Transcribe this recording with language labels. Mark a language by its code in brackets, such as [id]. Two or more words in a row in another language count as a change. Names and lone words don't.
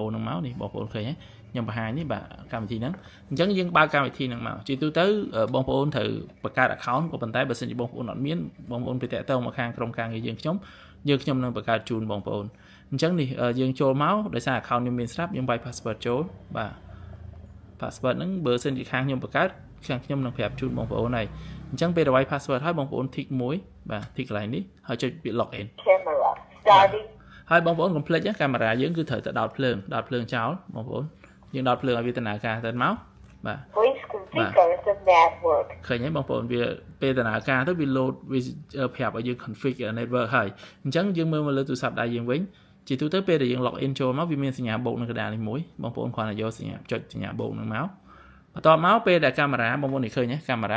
[km] ហ្នឹងមកនេះបងប្អូនឃើញទេខ្ញុំបង្ហាញនេះបាទកម្មវិធីហ្នឹងអញ្ចឹងយើងបើកកម្មវិធីហ្នឹងមកជាទូទៅបងប្អូនត្រូវបង្កើត account ក៏ប៉ុន្តែបើសិនជាបងប្អូនអត់មានបងប្អូនទៅតាក់ទងមកខាងក្រុមការងារយើងខ្ញុំនឹងបង្កើតជូនបងប្អូនអញ្ចឹងនេះយើងចូលមកដោយសារ account ខ្ញុំមានស្រាប់យើងបាយ password ចូលបាទ password ហ្នឹងបើសិនជាខាងខ្ញុំបង្កើតខាងខ្ញុំនឹងប្រាប់ជូនបងប្អូនហើយអញ្ចឹងពេលឲ្យ password ហើយបងប្អូន tick មួយបាទ tick កន្លែងនេះហើយចុចពាក្យ login [en] camera starting [km] ហើយបងប្អូនកុំភ្លេចកាមេរ៉ាយើងគឺត្រូវតែដោតភ្លើងចោលបងប្អូនយើងដោតភ្លើងឲ្យវាដំណើរការទៅមកបាទ [en] please configure the network [km] ឃើញហើយបងប្អូនវាពេលដំណើរការទៅវា load វាប្រាប់ឲ្យយើង [en] configure network [km] ហើយអញ្ចឹងយើងមើលមកលើទូរស័ព្ទដៃយើងវិញជាទូទៅពេលដែលយើង log in ចូលមកវាមានសញ្ញាបូកនៅកណ្ដាលនេះមួយបងប្អូនគ្រាន់តែយកសញ្ញាចុចសញ្ញាបូកហ្នឹងមកបន្ទាប់មកពេលដែលកាមេរ៉ាបងប្អូននេះឃើញទេកាមេរ៉ាវា